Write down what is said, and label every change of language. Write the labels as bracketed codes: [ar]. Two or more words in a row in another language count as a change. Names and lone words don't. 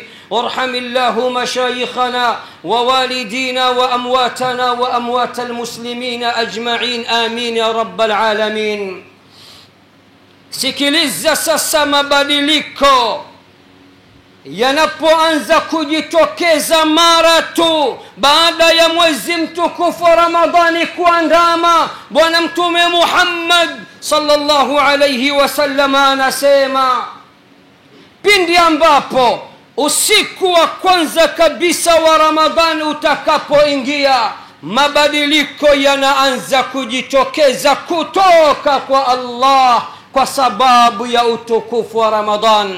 [ar] وارحم الله مشايخنا ووالدينا وأمواتنا وأموات المسلمين أجمعين، آمين يا رب العالمين. [sw] Sikiliza sasa, mabadiliko yanapoanza kujitokeza mara tu baada ya mwezi mtukufu wa Ramadhani kuandama, bwana Mtume Muhammad [ar] صلى الله عليه وسلم [sw] anasema, pindi ambapo usiku wa kwanza kabisa wa Ramadhani utakapoingia, mabadiliko yanaanza kujitokeza kutoka kwa Allah kwa sababu ya utukufu wa Ramadhan.